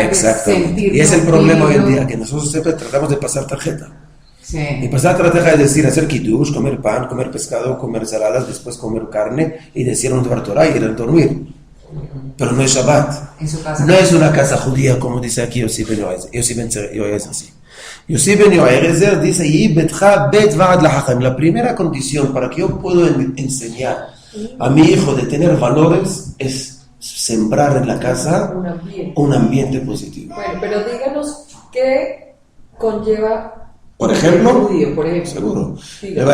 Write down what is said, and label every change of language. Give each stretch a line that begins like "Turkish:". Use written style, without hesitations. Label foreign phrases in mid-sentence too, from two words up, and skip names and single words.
Spanish: exactamente. sentirlo, Y es el problema hoy en vivirlo. día, que nosotros siempre tratamos de pasar tarjeta. Sí. Y pasar tarjeta es decir, hacer kiddush, comer pan, comer pescado, comer saladas, después comer carne y decir un
Hebrew: דבר תורה
Spanish: y ir a dormir. Pero no es Shabbat. En su casa. No es una casa judía como dice aquí Yossi Ben Yoezer. Yossi Ben Yoezer, sí. Yossi Ben Yoezer dice,
Hebrew: "יהי ביתך בית ועד לחכמים".
Spanish: La primera condición para que yo pueda enseñar a mi hijo de tener valores es sembrar en la casa un ambiente positivo. Bueno, pero díganos qué conlleva Por ejemplo, el judío, por ejemplo. seguro. Díganos,